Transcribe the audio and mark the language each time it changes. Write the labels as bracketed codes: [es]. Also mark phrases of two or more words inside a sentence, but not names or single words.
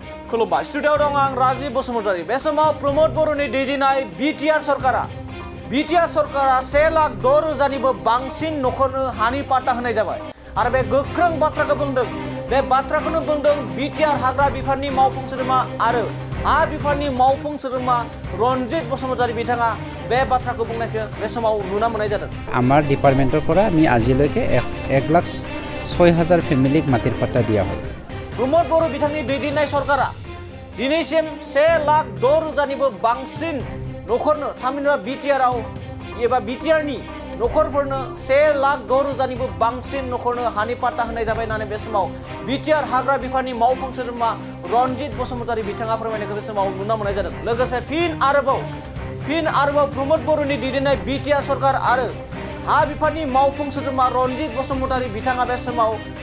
[brx] खुलुमबाय स्टुडियाव दं आं राजीव बसुमतारी बे समाव प्रमोद बर'नि दैदेननाय बिटिआर सरकारा 1,06,000निबो बांसिन नखरनो हानि पाट्टा होनाय जाबाय आरो बे गोख्रों बाथ्राखौ बुंदों बे बाथ्राखौनो बुंदों बिटिआर हाग्रा बिफाननि मावफुं सोद्रोमा आरो हा बिफाननि मावफुं सोद्रोमा रनजित बसुमतारी बिथाङा बे बाथ्राखौ बुंनायखौ बे समाव नुना मोननाय जादों [as] আমাৰ ডিপাৰ্টমেণ্টৰ পৰা আমি আজিলৈকে 1,06,000 ফ্যামিলিক মাটিৰ পাট্টা দিয়া হ'ল [brx] प्रमोद बर' बिथांनि दैदेननाय सरकारा दिनैसिम 1,06,000निबो बांसिन नखरनो थामहिनबा बिटिआरआव एबा बिटिआरनि नखरफोरनो 1,06,000निबो बांसिन नखरनो हानि पाट्टा होनाय जाबाय होननानै बे समाव बिटिआर हाग्रा बिफाननि मावफुं सोद्रोमा रनजित बसुमतारी बिथाङा फोरमायनायखौ बे समाव नुना मोननाय जादों लोगोसे फिन आरोबाव प्रमोद बर'नि दैदेननाय बिटिआर सरकार आरो हा बिफाननि मावफुं सोद्रोमा रनजित बसुमतारी बिथाङा बे समाव